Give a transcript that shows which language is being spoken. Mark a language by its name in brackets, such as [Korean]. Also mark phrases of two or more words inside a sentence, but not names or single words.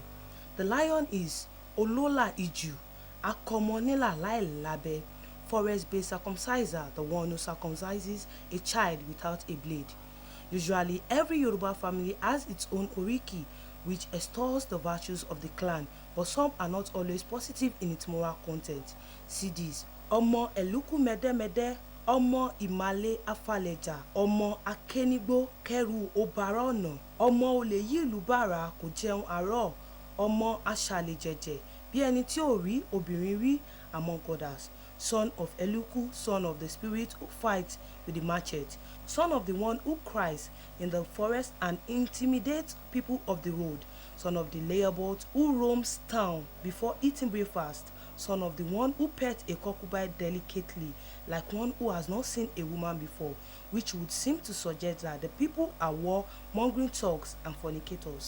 [English] The lion is [Yoruba] Olola Iju, Akomonela Lai Labe, [English] forest-based circumciser, the one who circumcises a child without a blade. Usually, every Yoruba family has its own oriki, which extols the virtues of the clan, but some are not always positive in its moral content. See this: [Yoruba] Omo Eluku Mede Mede, Omo Imale Afaleja, Omo Akenigbo Keru Obarono, Omo Oleyi Lubara Kò Jẹun Àárọ̀, Omo Aṣàlè Jẹ̀jẹ̀, Bí ẹni tí ò rí obìnrin rí, [English] among others. Son of Eluku, son of the spirit who fights with the machete, son of the one who cries in the forest and intimidates people of the road, son of the layabouts who roams town before eating breakfast, son of the one who pets a concubine delicately, like one who has not seen a woman before, which would seem to suggest that the people are war-mongering thugs and fornicators.